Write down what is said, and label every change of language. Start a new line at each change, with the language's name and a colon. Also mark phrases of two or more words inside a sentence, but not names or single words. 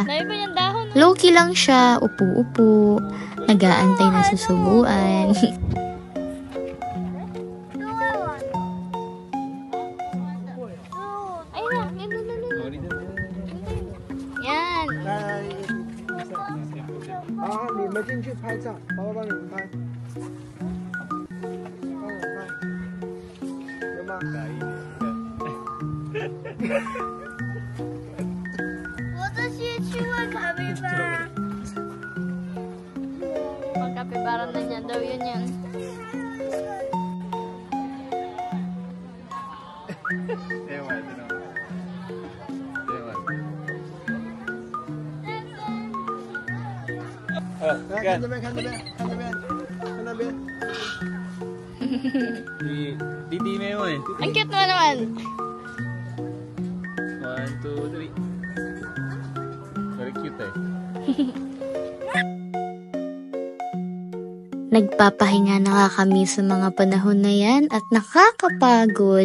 Filipino: Dahil ba yung dahon? Low-key lang siya, upo-upo, nag-aantay na susubuan. Yan.
Chinese: 好，你们进去拍照，爸爸帮你们拍。帮我拍，有吗？我这些去问卡皮巴拉。
Filipino: Magkapibara na niya daw yun yan.
Chinese: 来，看这边，看这边，看这边，看那边。弟弟妹妹。
Filipino: Ang cute mo naman.
English: 1, 2, 3. Very cute eh.
Filipino: Nagpapahinga na nga kami sa mga panahon na yan at nakakapagod.